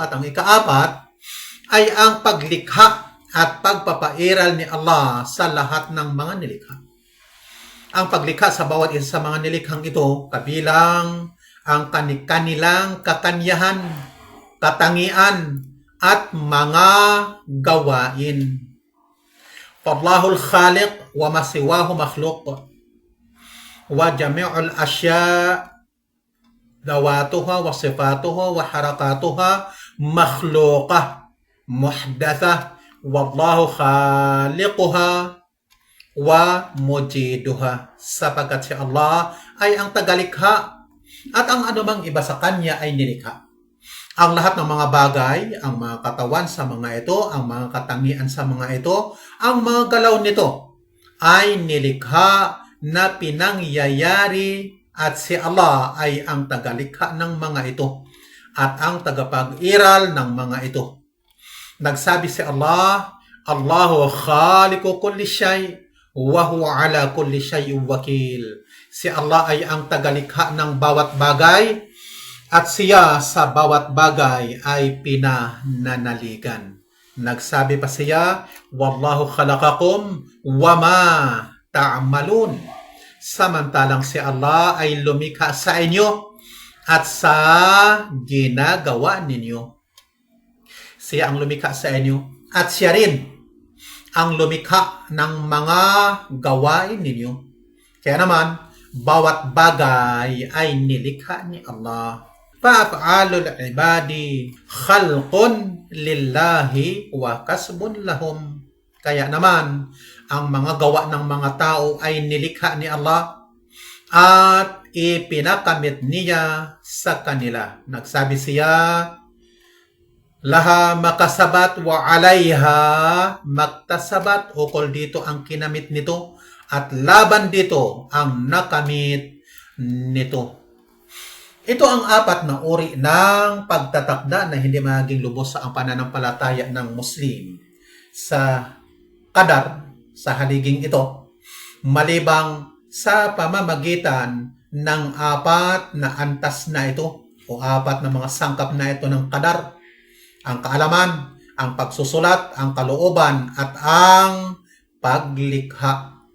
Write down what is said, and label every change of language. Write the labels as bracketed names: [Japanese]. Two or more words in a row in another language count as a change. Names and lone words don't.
[Filipino] At ang ikaapat ay ang paglikha at pagpapairal ni Allah sa lahat ng mga nilikha. Ang paglikha sa bawat isa sa mga nilikhang ito, kabilang ang kanilang katanyahan, katangian, at mga gawain. [Arabic] فالله الخالق وما سواه مخلوق وجميع الأشياء ذواتها وصفاتها وحركاتها مخلوقة محدثة والله خالقها وموجدها. [Filipino] Sapagkat si Allah ay ang tagalikha at ang anumang iba sa kanya ay nilikha. Ang lahat ng mga bagay, ang mga katawan sa mga ito, ang mga katangian sa mga ito, ang mga galaw nito ay nilikha na pinangyayari at si Allah ay ang tagalikha ng mga ito at ang tagapag-iral ng mga ito. Nagsabi si Allah, [Arabic] الله خالق كل شيء وهو على كل شيء وكيل. [Filipino] Si Allah ay ang tagalikha ng bawat bagay at siya sa bawat bagay ay pinananaligan. Nagsabi pa siya, [Arabic] والله خلقكم وما تعملون. [Filipino] Samantalang si Allah ay lumikha sa inyo at sa ginagawa ninyo. Siya ang lumikha sa inyo at siya rin ang lumikha ng mga gawain ninyo. Kaya naman, bawat bagay ay nilikha ni Allah. [Arabic] فأفعال العباد خلق لله وكسب لهم. [Filipino] Kaya naman, ang mga gawa ng mga tao ay nilikha ni Allah at ipinakamit niya sa kanila. Nagsabi siya, [Arabic] لها ما كسبت وعليها ما اكتسبت. [Filipino] Ukol dito ang kinamit nito at laban dito ang nakamit nito. Ito ang apat na uri ng pagtatakda na hindi maging lubos sa ang pananampalataya ng Muslim sa qadar, sa haliging ito, malibang sa pamamagitan ng apat na antas na ito o apat na mga sangkap na ito ng qadar: ang kaalaman, ang pagsusulat, ang kalooban, at ang paglikha.